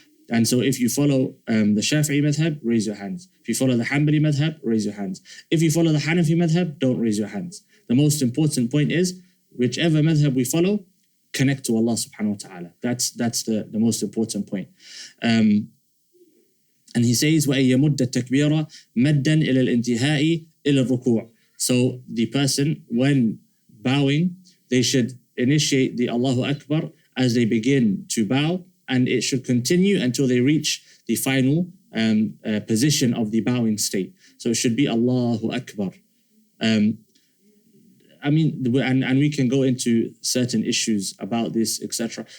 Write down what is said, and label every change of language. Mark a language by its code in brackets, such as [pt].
[en] And so if you follow the Shafi'i madhab, raise your hands. If you follow the Hanbali madhab, raise your hands. If you follow the Hanafi madhab, don't raise your hands. The most important point is, whichever madhab we follow, connect to Allah subhanahu wa ta'ala. That's the most important point. And he says, [ar] وَأَن يَمُدَّ التَّكْبِيرَ مَدًّا إِلَى الْإِنْتِهَاءِ إِلَى الرُّكُوعِ. [en] So the person, when bowing, they should initiate the Allahu Akbar as they begin to bow, and it should continue until they reach the final position of the bowing state. So it should be Allahu Akbar. And we can go into certain issues about this, etc.